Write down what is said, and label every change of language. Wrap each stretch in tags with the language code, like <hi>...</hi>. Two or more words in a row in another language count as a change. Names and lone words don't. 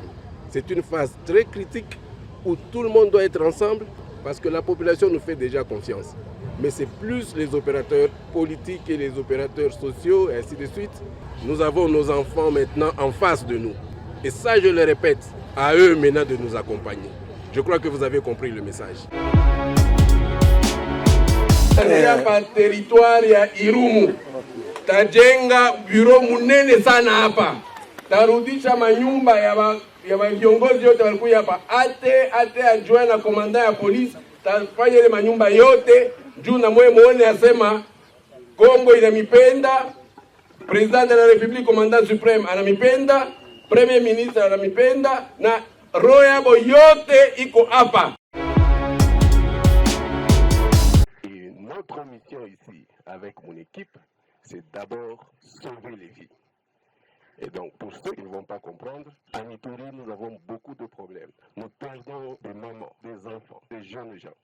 <fr>C'est une phase très critique où tout le monde doit être ensemble parce que la population nous fait déjà confiance. Mais c'est plus les opérateurs politiques et les opérateurs sociaux, et ainsi de suite. Nous avons nos enfants maintenant en face de nous. Et ça, je le répète, à eux maintenant de nous accompagner. Je crois que vous avez compris le message.</fr> <sw>Hapa territoire ya Irumu tajenga bureau munene sana hapa, tarudisha manyumba ya viongozi yote walikuja hapa, ate ajua na komanda ya polisi, tafanya ile manyumba yote juu na mwe muone asema Kongo inamipenda,</sw> <fr>president de la République, commandant suprême</fr> <sw>anamipenda,</sw> <fr>premier ministre</fr> <sw>anamipenda, na roho yabo yote iko hapa.</sw> <fr>Notre mission ici, avec mon équipe, c'est d'abord sauver les vies. Et donc, pour ceux qui ne vont pas comprendre, en Ituri, nous avons beaucoup de problèmes. Nous perdons des mamans, des enfants, des jeunes gens.</fr>